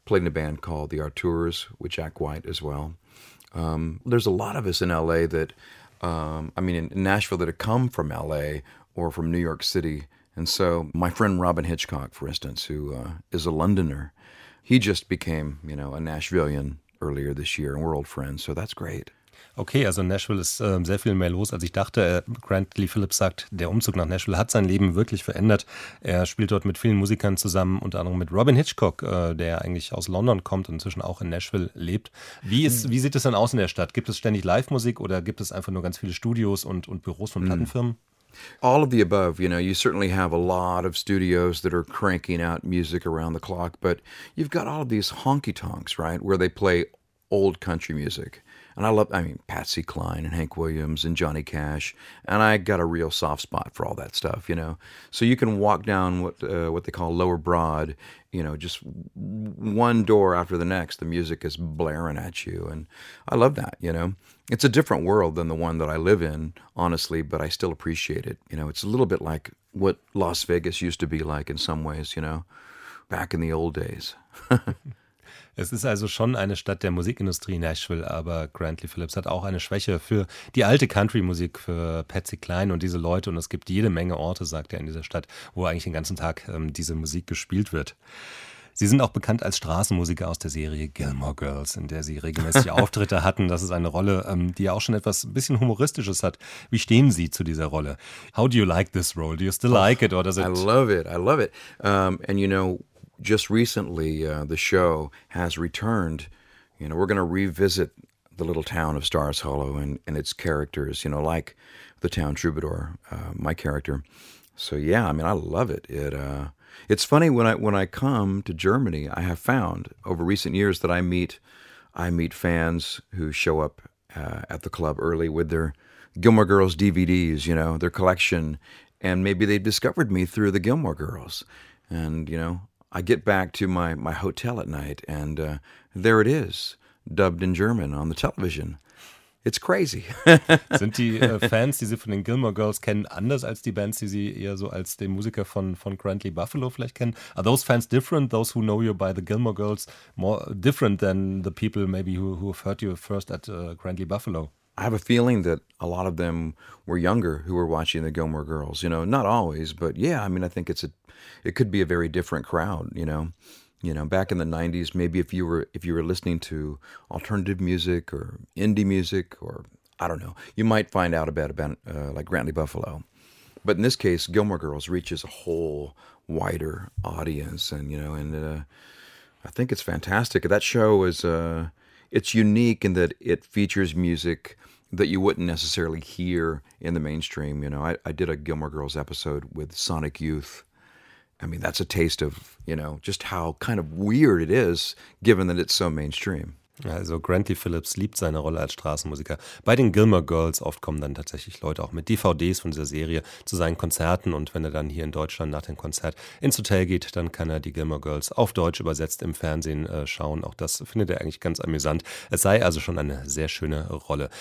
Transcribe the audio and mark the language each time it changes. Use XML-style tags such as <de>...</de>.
<en>Played in a band called The Artours with Jack White as well. There's a lot of us in L.A. that, I mean, in Nashville that have come from L.A. or from New York City And so my friend Robin Hitchcock, for instance, who is a Londoner, he just became, you know, a Nashvilleian earlier this year, and we're old friends, so that's great.</en> <de>Okay, also Nashville ist sehr viel mehr los, als ich dachte. Grant Lee Phillips sagt, der Umzug nach Nashville hat sein Leben wirklich verändert. Er spielt dort mit vielen Musikern zusammen, unter anderem mit Robin Hitchcock, der eigentlich aus London kommt und inzwischen auch in Nashville lebt. Wie sieht es denn aus in der Stadt? Gibt es ständig Live-Musik oder gibt es einfach nur ganz viele Studios und Büros von Plattenfirmen?</de> <en>All of the above, you know, you certainly have a lot of studios that are cranking out music around the clock, but you've got all of these honky-tonks, right, where they play old country music. And I mean, Patsy Cline and Hank Williams and Johnny Cash. And I got a real soft spot for all that stuff, you know. So you can walk down what they call Lower Broad, you know, just one door after the next, the music is blaring at you. And I love that, you know. It's a different world than the one that I live in, honestly, but I still appreciate it. You know, it's a little bit like what Las Vegas used to be like in some ways, you know, back in the old days.</en> <de>Es ist also schon eine Stadt der Musikindustrie, Nashville, aber Grant Lee Phillips hat auch eine Schwäche für die alte Country-Musik, für Patsy Cline und diese Leute. Und es gibt jede Menge Orte, sagt er, in dieser Stadt, wo eigentlich den ganzen Tag diese Musik gespielt wird. Sie sind auch bekannt als Straßenmusiker aus der Serie Gilmore Girls, in der Sie regelmäßig Auftritte hatten. Das ist eine Rolle, die ja auch schon etwas ein bisschen Humoristisches hat. Wie stehen Sie zu dieser Rolle?</de> <en>How do you like this role? Do you still like it? Or does it? I love it. And you know, just recently, the show has returned. You know, we're going to revisit the little town of Stars Hollow and its characters, you know, like the town troubadour, my character. So, yeah, I mean, I love it. It's funny, when I come to Germany, I have found over recent years that I meet fans who show up at the club early with their Gilmore Girls DVDs, you know, their collection. And maybe they discovered me through the Gilmore Girls. And, you know, I get back to my hotel at night and there it is, dubbed in German on the television. It's crazy.</en> <de>Sind die Fans, die Sie von den Gilmore Girls kennen, anders als die Bands, die Sie eher so als den Musiker von Grant Lee Buffalo vielleicht kennen?</de> <en>Are those fans different, those who know you by the Gilmore Girls, more different than the people maybe who have heard you first at Grant Lee Buffalo? I have a feeling that a lot of them were younger who were watching the Gilmore Girls, you know, not always, but yeah, I mean, I think it could be a very different crowd, you know. You know, back in the 90s, maybe if you were listening to alternative music or indie music or I don't know, you might find out about a band like Grant Lee Buffalo. But in this case, Gilmore Girls reaches a whole wider audience, and you know, and I think it's fantastic. That show is it's unique in that it features music that you wouldn't necessarily hear in the mainstream. You know, I did a Gilmore Girls episode with Sonic Youth. I mean, that's a taste of, you know, just how kind of weird it is, given that it's so mainstream.</en> <de>Also Grant Lee Phillips liebt seine Rolle als Straßenmusiker. Bei den Gilmore Girls oft kommen dann tatsächlich Leute auch mit DVDs von dieser Serie zu seinen Konzerten. Und wenn er dann hier in Deutschland nach dem Konzert ins Hotel geht, dann kann er die Gilmore Girls auf Deutsch übersetzt im Fernsehen schauen. Auch das findet er eigentlich ganz amüsant. Es sei also schon eine sehr schöne Rolle.</de>